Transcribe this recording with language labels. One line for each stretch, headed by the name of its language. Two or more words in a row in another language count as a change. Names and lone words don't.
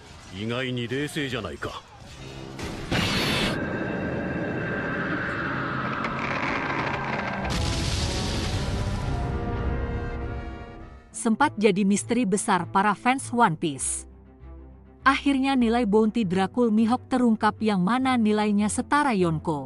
Japanese: 意外に冷静じゃないか。
Indonesian: Sempat jadi misteri besar para fans One Piece. Akhirnya nilai bounty Dracul Mihawk terungkap yang mana nilainya setara Yonko.